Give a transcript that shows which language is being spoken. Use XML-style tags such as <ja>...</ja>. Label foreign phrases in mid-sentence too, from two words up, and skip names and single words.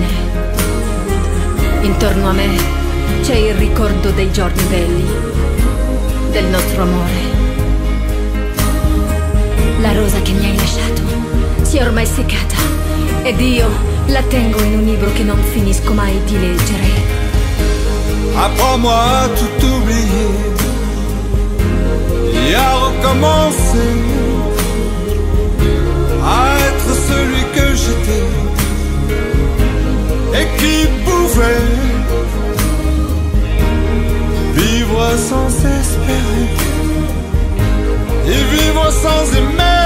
<it>Intorno a me c'è il ricordo dei giorni belli, del nostro amore. La rosa che mi hai lasciato si è ormai seccata ed io la tengo in un libro che non finisco mai di leggere.</it> <fr>Apprends-moi à tout oublier et à recommencer, à être celui que j'étais et qui pouvait vivre sans espérer et vivre sans aimer.</fr>